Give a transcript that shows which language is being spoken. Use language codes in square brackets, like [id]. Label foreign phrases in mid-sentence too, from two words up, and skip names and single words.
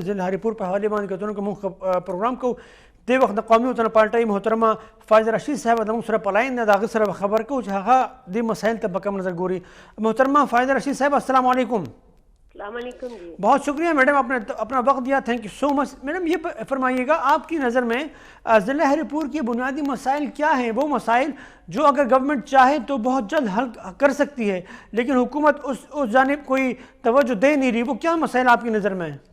[ps] ضلع هریپور په حوالې باندې کتونکو موږ پروګرام کوو. دې وخت د قومي وطن پارټۍ محترمه فایزه رشید صاحب زموږ سره په لاین ده د هغې سره به خبر کوو چې هغه دې مسایل ته په کوم نظر ګوري. محترمه فایزه رشید صاحب [ar] السلام علیکم. السلام علیکم جی. [ur] بہت شکریہ میڈم آپ نے اپنا وقت دیا. [en] Thank you so much. [ur] میڈم یہ فرمائیے گا آپ کی نظر میں ضلع ہریپور کے بنیادی مسائل کیا ہیں وہ مسائل جو اگر گورنمنٹ چاہے تو بہت جلد حل کر سکتی ہے لیکن حکومت اس جانب کوئی توجہ دے نہیں رہی وہ کیا مسائل آپ کی نظر میں ہیں؟